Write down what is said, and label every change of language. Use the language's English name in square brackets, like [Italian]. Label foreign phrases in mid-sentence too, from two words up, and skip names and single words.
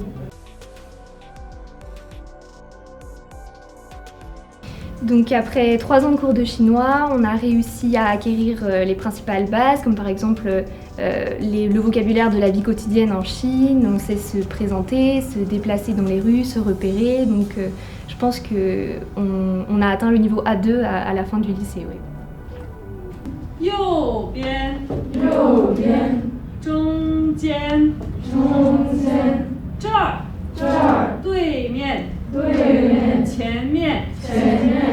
[French] Donc après 3 ans de cours de chinois, on a réussi à acquérir les principales bases, comme par exemple le vocabulaire de la vie quotidienne en Chine. On sait se présenter, se déplacer dans les rues, se repérer. Donc je pense qu'on a atteint le niveau A2 à la fin du lycée. Oui. [Chinese] 右边，右边，中间，中间，这儿，这儿，对面，对面，前面，前